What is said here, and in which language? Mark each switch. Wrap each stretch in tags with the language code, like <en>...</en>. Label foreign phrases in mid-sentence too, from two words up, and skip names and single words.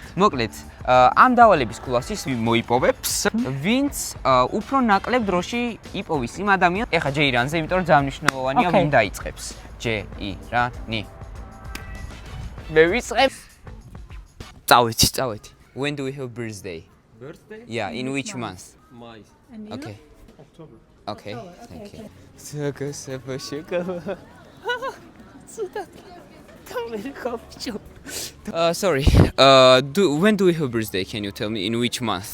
<ka>მოკლედ, ამ დავალების ქულას მოიპოვებს, ვინც უფრო ნაკლებ დროში იპოვის იმ ადამიანს. ეხა ჯეირანზე, იმიტომ რომ ძალიან მნიშვნელოვანია ვინ დაიწყებს. ჯეირანი. მე ვიწყებ. წავედი.</ka> <en>When do we have birthday? Birthday? Yeah, in which month? May. Okay. October. Okay, thank you. Sorry. When do we have birthday? Can you tell me in which month?</en>